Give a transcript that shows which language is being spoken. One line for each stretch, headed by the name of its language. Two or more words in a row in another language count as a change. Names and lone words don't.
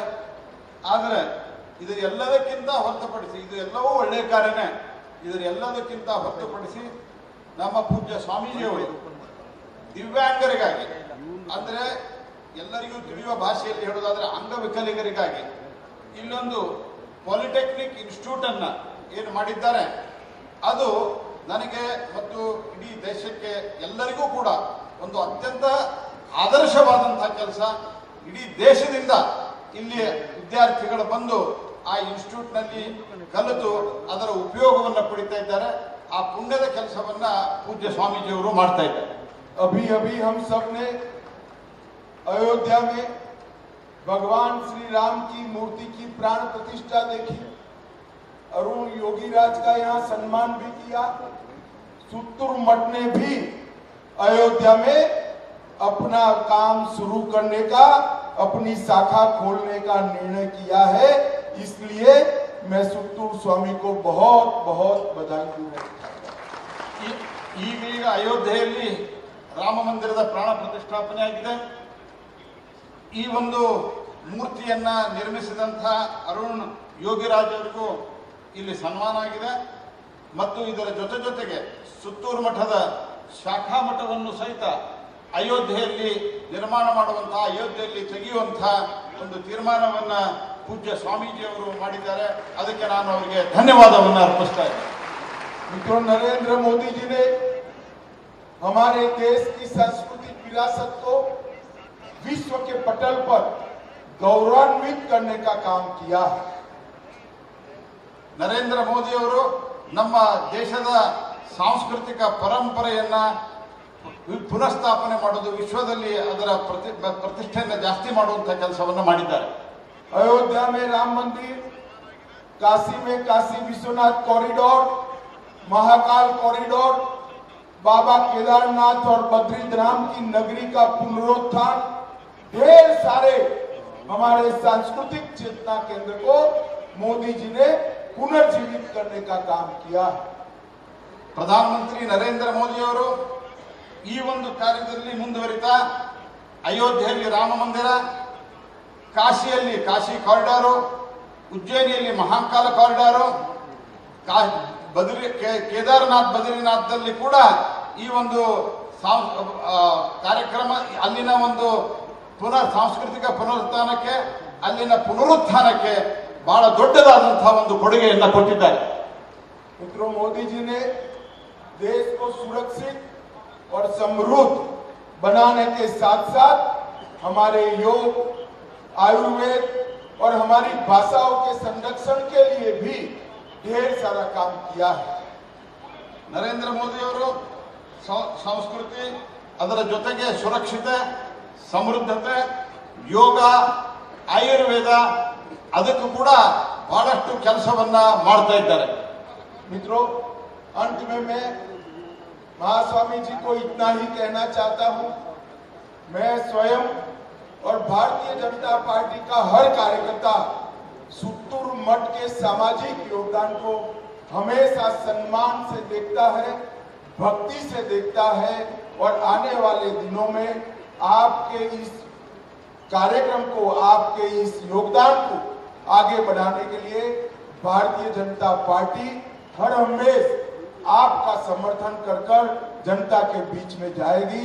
Kannada: ಆದರೆ ಇದು ಎಲ್ಲದಕ್ಕಿಂತ ಹೊರತುಪಡಿಸಿ, ಇದು ಎಲ್ಲವೂ ಒಳ್ಳೆಯ ಕಾರ್ಯನೇ, ಇದರ ಎಲ್ಲದಕ್ಕಿಂತ ಹೊರತುಪಡಿಸಿ ನಮ್ಮ ಪೂಜ್ಯ ಸ್ವಾಮೀಜಿಯವರು ದಿವ್ಯಾಂಗರಿಗಾಗಿ, ಅಂದರೆ ಎಲ್ಲರಿಗೂ ತಿಳಿಯುವ ಭಾಷೆಯಲ್ಲಿ ಹೇಳೋದಾದ್ರೆ ಅಂಗವಿಕಲಿಗರಿಗಾಗಿ ಇಲ್ಲೊಂದು
English: polytechnic institute
Kannada: ಅನ್ನ ಏನು ಮಾಡಿದ್ದಾರೆ, ಅದು ನನಗೆ ಮತ್ತು ಇಡೀ ದೇಶಕ್ಕೆ ಎಲ್ಲರಿಗೂ ಕೂಡ ಒಂದು ಅತ್ಯಂತ ಆದರ್ಶವಾದಂತಹ ಕೆಲಸ. ಇಡೀ ದೇಶದಿಂದ ಇಲ್ಲಿ ವಿದ್ಯಾರ್ಥಿಗಳು ಬಂದು ಆ ಇನ್ಸ್ಟಿಟ್ಯೂಟ್ ನಲ್ಲಿ ಕಲಿತು ಅದರ ಉಪಯೋಗವನ್ನು ಪಡಿತಾ ಇದ್ದಾರೆ. ಆ ಪುಣ್ಯದ ಕೆಲಸವನ್ನ ಪೂಜ್ಯ ಸ್ವಾಮೀಜಿಯವರು ಮಾಡ್ತಾ ಇದ್ದಾರೆ.
Hindi: अभी अभी हम सब ने अयोध्या में भगवान श्री राम की मूर्ति की प्राण प्रतिष्ठा देखी। अरुण योगीराज का यहाँ सम्मान भी किया। सुत्तूर मठ ने भी अयोध्या में अपना काम शुरू करने का, अपनी शाखा खोलने का निर्णय किया है। इसलिए मैं सुत्तूर स्वामी को बहुत बहुत बधाई दूंगा।
Kannada: ಈಗ ಅಯೋಧ್ಯೆಯಲ್ಲಿ ರಾಮ ಮಂದಿರದ ಪ್ರಾಣ ಪ್ರತಿಷ್ಠಾಪನೆ ಆಗಿದೆ. ಈ ಒಂದು ಮೂರ್ತಿಯನ್ನ ನಿರ್ಮಿಸಿದಂಥ ಅರುಣ್ ಯೋಗಿರಾಜ್ ಅವರಿಗೂ ಇಲ್ಲಿ ಸನ್ಮಾನ ಆಗಿದೆ ಮತ್ತು ಇದರ ಜೊತೆಗೆ ಸುತ್ತೂರು ಮಠದ ಶಾಖಾ ಮಠವನ್ನು ಸಹಿತ ಅಯೋಧ್ಯೆಯಲ್ಲಿ ನಿರ್ಮಾಣ ಮಾಡುವಂತಹ, ಅಯೋಧ್ಯೆಯಲ್ಲಿ ತೆಗೆಯುವಂತಹ ಒಂದು ತೀರ್ಮಾನವನ್ನ ಪೂಜ್ಯ ಸ್ವಾಮೀಜಿಯವರು ಮಾಡಿದ್ದಾರೆ. ಅದಕ್ಕೆ ನಾನು ಅವರಿಗೆ ಧನ್ಯವಾದವನ್ನು ಅರ್ಪಿಸ್ತಾ ಇದ್ದೇನೆ.
Hindi: मित्रों, नरेंद्र मोदी जी ने हमारे देश की सांस्कृतिक विरासत को विश्व के पटल पर गौरवान्वित करने का काम किया है।
Kannada: ನರೇಂದ್ರ ಮೋದಿ ಅವರು ನಮ್ಮ ದೇಶದ ಸಾಂಸ್ಕೃತಿಕ ಪರಂಪರೆಯನ್ನ ಪುನಃಸ್ಥಾಪನೆ ಮಾಡೋದು, ವಿಶ್ವದಲ್ಲಿ ಅದರ ಪ್ರತಿಷ್ಠೆಯನ್ನು ಜಾಸ್ತಿ ಮಾಡುವಂತಹ ಕೆಲಸವನ್ನು ಮಾಡಿದ್ದಾರೆ.
Hindi: अयोध्या में राम मंदिर, काशी में काशी विश्वनाथ कॉरिडोर, महाकाल कॉरिडोर, बाबा केदारनाथ और बद्रीधाम की नगरी का पुनरुत्थान, ढेर सारे हमारे सांस्कृतिक चेतना केंद्र को मोदी जी ने पुनर्जीवित करने का काम किया।
Kannada: ಪ್ರಧಾನಮಂತ್ರಿ ನರೇಂದ್ರ ಮೋದಿ ಅವರು ಈ ಒಂದು ಕಾರ್ಯದಲ್ಲಿ ಮುಂದುವರಿತಾ ಅಯೋಧ್ಯೆಯಲ್ಲಿ ರಾಮ ಮಂದಿರ, ಕಾಶಿಯಲ್ಲಿ ಕಾಶಿ ಕಾರಿಡಾರು, ಉಜ್ಜಯಿನಿಯಲ್ಲಿ ಮಹಾಕಾಲ ಕಾರಿಡಾರು, ಕೇದಾರನಾಥ್ ಬದ್ರಿನಾಥದಲ್ಲಿ ಕೂಡ ಈ ಒಂದು ಕಾರ್ಯಕ್ರಮ, ಅಲ್ಲಿನ ಒಂದು ಸಾಂಸ್ಕೃತಿಕ ಪುನರುತ್ಥಾನಕ್ಕೆ, ಅಲ್ಲಿನ ಪುನರುತ್ಥಾನಕ್ಕೆ ಬಹಳ ದೊಡ್ಡದಾದಂತಹ ಒಂದು ಕೊಡುಗೆಯನ್ನು ಕೊಟ್ಟಿದ್ದಾರೆ.
Hindi: मित्रों, मोदी जी ने देश को सुरक्षित और समृद्ध बनाने के साथ साथ हमारे योग, आयुर्वेद और हमारी भाषाओं के संरक्षण के लिए भी ढेर सारा काम किया है.
Kannada: ನರೇಂದ್ರ ಮೋದಿ ಅವರು ಸಂಸ್ಕೃತಿ, ಅದರ ಜೊತೆಗೆ ಸುರಕ್ಷತೆ, ಸಮೃದ್ಧತೆ, ಯೋಗ, ಆಯುರ್ವೇದ, ಅದಕ್ಕೂ ಕೂಡ ಬಹಳಷ್ಟು ಕೆಲಸವನ್ನ ಮಾಡ್ತಾ ಇದ್ದಾರೆ.
Hindi: मित्रों, अंत में मैं महास्वामी जी को इतना ही कहना चाहता हूं। मैं स्वयं और भारतीय जनता पार्टी का हर कार्यकर्ता सुत्तूर मठ के सामाजिक योगदान को हमेशा सम्मान से देखता है, भक्ति से देखता है और आने वाले दिनों में आपके इस कार्यक्रम को, आपके इस योगदान को आगे बढ़ाने के लिए भारतीय जनता पार्टी हर हमेश आपका समर्थन कर जनता के बीच में जाएगी।